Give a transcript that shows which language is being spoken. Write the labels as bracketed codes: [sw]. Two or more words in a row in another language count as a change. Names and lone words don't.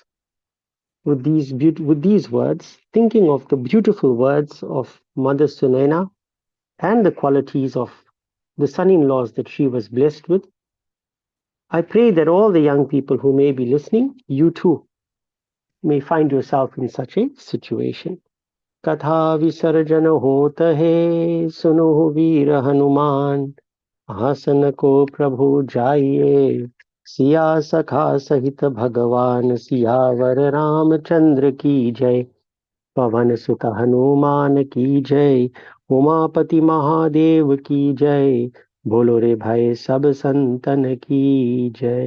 [en] With these words, thinking of the beautiful words of Mother Sunaina and the qualities of the son-in-laws that she was blessed with, I pray that all the young people who may be listening, you too, may find yourself in such a situation. [hi] कथा विसर्जन होता है, सुनो वीर हनुमान, आसन को प्रभु जाइए, सिया सखा सहित भगवान सियावर रामचंद्र की जय। पवन सुत हनुमान की जय, उमापति महादेव की जय। बोलो रे भाई सब संतन की जय।